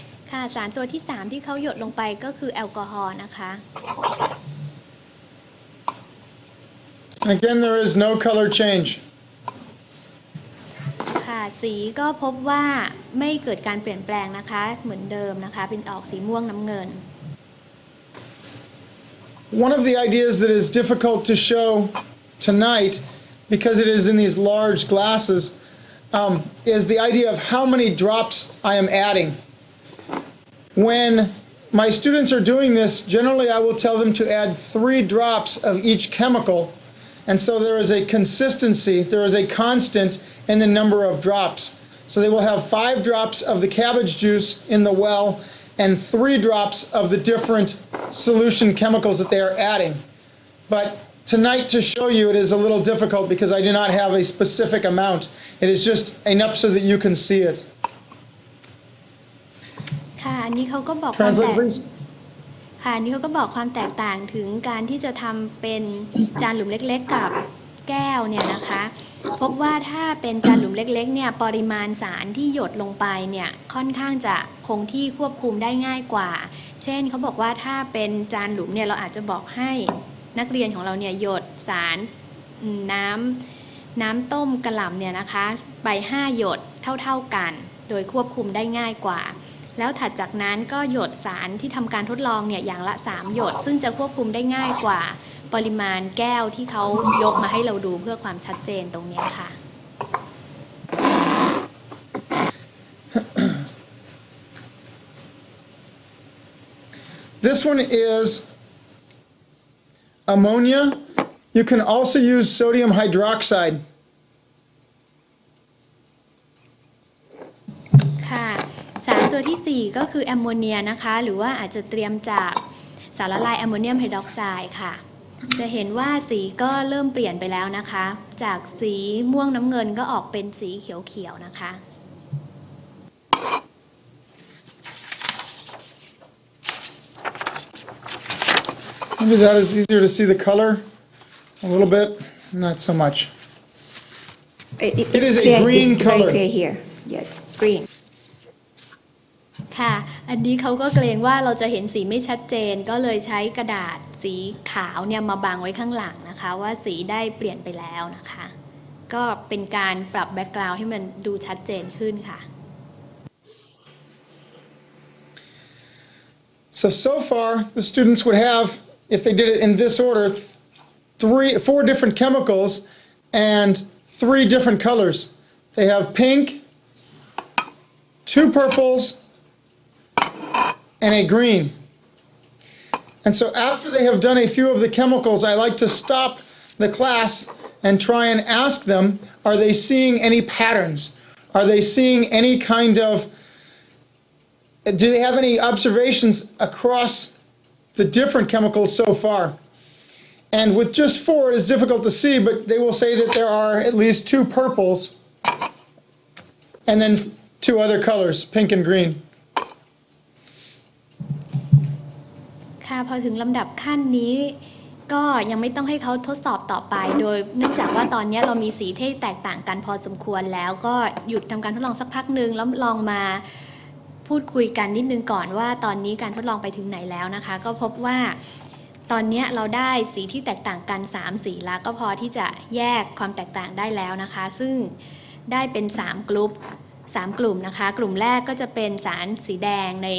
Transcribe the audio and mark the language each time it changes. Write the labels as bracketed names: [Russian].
[Thai] ค่ะสารตัวที่3ที่เขาหยดลงไปก็คือแอลกอฮอล์นะคะ [English] Again, there is no color change. [Thai] ค่ะสีก็พบว่าไม่เกิดการเปลี่ยนแปลงนะคะเหมือนเดิมนะคะเป็นออกสีม่วงน้ำเงิน [English] One of the ideas that is difficult to show tonight, because it is in these large glasses, is the idea of how many drops I am adding. When my students are doing this, generally I will tell them to add 3 drops of each chemical, And so there is a consistency, there is a constant in the number of drops. So they will have 5 drops of the cabbage juice in the well and 3 drops of the different solution chemicals that they are adding. But tonight to show you it is a little difficult because I do not have a specific amount. It is just enough so that you can see it. [Thai] ค่ะอันนี้เขาก็บอกความแต [English] Translate ก please. [Thai] ค่ะอันนี้เขาก็บอกความแตกต่างถึงการที่จะทำเป็นจานหลุมเล็กๆกับแก้วเนี่ยนะคะพบว่าถ้าเป็นจานหลุมเล็กๆเนี่ยปริมาณสารที่หยดลงไปเนี่ยค่อนข้างจะคงที่ควบคุมได้ง่ายกว่าเช่นเขาบอกว่าถ้าเป็นจานหลุมเนี่ยเราอาจจะบอกให้นักเรียนของเราเนี่ยหยดสารน้ำต้มกะหล่ำเนี่ยนะคะไป5หยดเท่าๆกันโดยควบคุมได้ง่ายกว่าแล้วถัดจากนั้นก็หยดสารที่ทำการทดลองเนี่ยอย่างละ3หยดซึ่งจะควบคุมได้ง่ายกว่าปริมาณแก้วที่เขายกมาให้เราดูเพื่อความชัดเจนตรงนี้ค่ะ [English] This one is ammonia. You can also use sodium hydroxide. [Thai] ค่ะสารตัวที่4ก็คือแอมโมเนียนะคะหรือว่าอาจจะเตรียมจากสารละลายแอมโมเนียมไฮดรอกไซด์ค่ะจะเห็นว่าสีก็เริ่มเปลี่ยนไปแล้วนะคะจากสีม่วงน้ำเงินก็ออกเป็นสีเขียวๆนะคะ [English] Maybe that is easier to see the color a little bit, not so much. It is a green color. Right here. Yes, green. [Thai] ค่ะอันนี้เขาก็เกรงว่าเราจะเห็นสีไม่ชัดเจนก็เลยใช้กระดาษสีขาวเนี่ยมาบังไว้ข้างหลังนะคะว่าสีได้เปลี่ยนไปแล้วนะคะก็เป็นการปรับแบ็กกราวด์ให้มันดูชัดเจนขึ้นค่ะ [English] So far, the students would have, if they did it in this order, 4 different chemicals and 3 different colors. They have pink, 2 purples, and a green. And so after they have done a few of the chemicals, I like to stop the class and try and ask them, are they seeing any patterns? Are they seeing any kind of, do they have any observations across the different chemicals so far? And with just 4, it is difficult to see, but they will say that there are at least 2 purples and then 2 other colors, pink and green. [Thai] ค่ะพอถึงลำดับขั้นนี้ก็ยังไม่ต้องให้เขาทดสอบต่อไปโดยเนื่องจากว่าตอนนี้เรามีสีที่แตกต่างกันพอสมควรแล้วก็หยุดทำการทดลองสักพักหนึ่งแล้วลองมาพูดคุยกันนิดนึงก่อนว่าตอนนี้การทดลองไปถึงไหนแล้วนะคะก็พบว่าตอนนี้เราได้สีที่แตกต่างกัน3สีแล้วก็พอที่จะแยกความแตกต่างได้แล้วนะคะซึ่งได้เป็น3กลุ่มนะคะกลุ่มแรกก็จะเป็นสารสีแดง